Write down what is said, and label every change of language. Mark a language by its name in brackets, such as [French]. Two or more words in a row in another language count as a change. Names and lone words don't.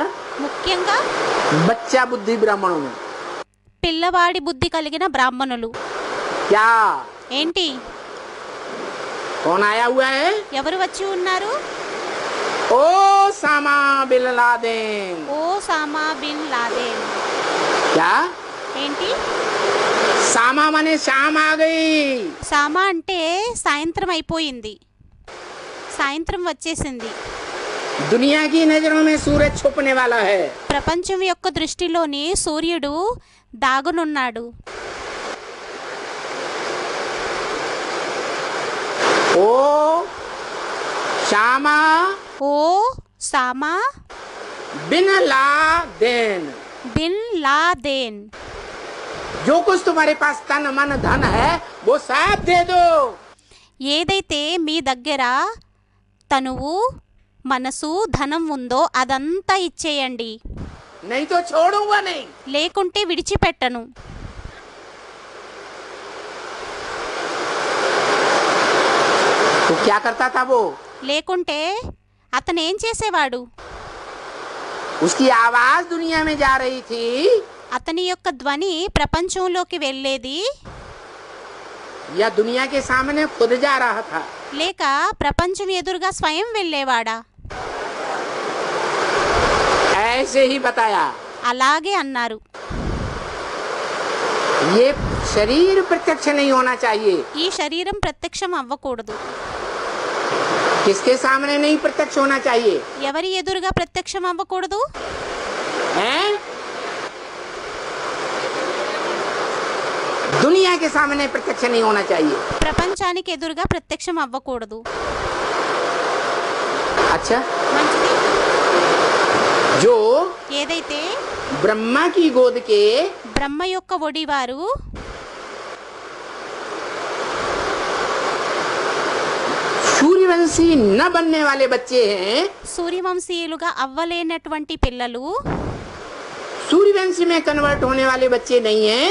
[Telugu] ముఖ్యంగా [Hindi] बच्चा बुद्धि ब्राह्मणों में. [Telugu] పిల్లవాడి బుద్ధి కలిగిన బ్రాహ్మణులు. [Hindi] क्या [Telugu] ఏంటి? [Hindi] कौन आया हुआ है? [Telugu] ఎవరు వచ్చి ఉన్నారు? [Hindi] ओ सामा बिन लादेन. [Telugu] ఓ సామా బిన్ లాదెన్. [Hindi] क्या [Telugu] ఏంటి? [Hindi] सामा माने शाम आ गई. [Telugu] సామా అంటే సాయంత్రం అయిపోయింది, సాయంత్రం వచ్చేసింది. [Hindi] दुनिया की नजरों में सूरज छुपने वाला है. [Telugu] ప్రపంచం యొక్క దృష్టిలోని సూర్యుడు దాగునున్నాడు. [Hindi] ओ श्यामा [Telugu] ఓ సామా [Hindi] बिन लादेन. [Telugu] బిన్ లాదెన్. [Hindi] जो कुछ तुम्हारे पास तन मन धन है वो सब दे दो. [Telugu] ఏదైతే మీ దగ్గర తనువు మనసు ధనం ఉందో అదంతా ఇచ్చేయండి, [Hindi] नहीं तो छोड़ूंगा नहीं. [Telugu] లేకుంటే విడిచిపెట్టను. [Hindi] तो क्या करता था वो? [Telugu] లేకుంటే అతను ఏం చేసేవాడు? [Hindi] उसकी आवाज दुनिया में जा रही थी, [Telugu] అతని యొక్క ధ్వని ప్రపంచంలోకి వెళ్ళేది, [Hindi] या दुनिया के सामने खुद जा रहा था. [Telugu] లేక ప్రపంచం ఎదురుగా స్వయం వెళ్ళేవాడా? [Hindi] ऐसे ही बताया. [Telugu] అలాగే అన్నారు. [Hindi] ये शरीर प्रत्यक्ष नहीं होना चाहिए. [Telugu] ఈ శరీరం ప్రత్యక్షం అవ్వకూడదు. [Hindi] किसके सामने नहीं प्रत्यक्ष होना चाहिए? [Telugu] ఎవరి ఎదురుగా ప్రత్యక్షం అవ్వకూడదు? [Hindi] हैं? दुनिया के सामने प्रत्यक्ष नहीं होना चाहिए. [Telugu] ప్రపంచానికి ఎదురుగా ప్రత్యక్షం అవ్వకూడదు. [Hindi] अच्छा, [Telugu] మంచిది. [Hindi] जो [Telugu] ఏదైతే [Hindi] ब्रह्मा की गोद के [Telugu] బ్రహ్మ యొక్క ఒడివారు [Hindi] सूर्यवंशी न बनने वाले बच्चे हैं, [Telugu] సూర్యవంశీయులుగా అవ్వలేనటువంటి పిల్లలు, [Hindi] सूर्यवंशी में कन्वर्ट होने वाले बच्चे नहीं हैं,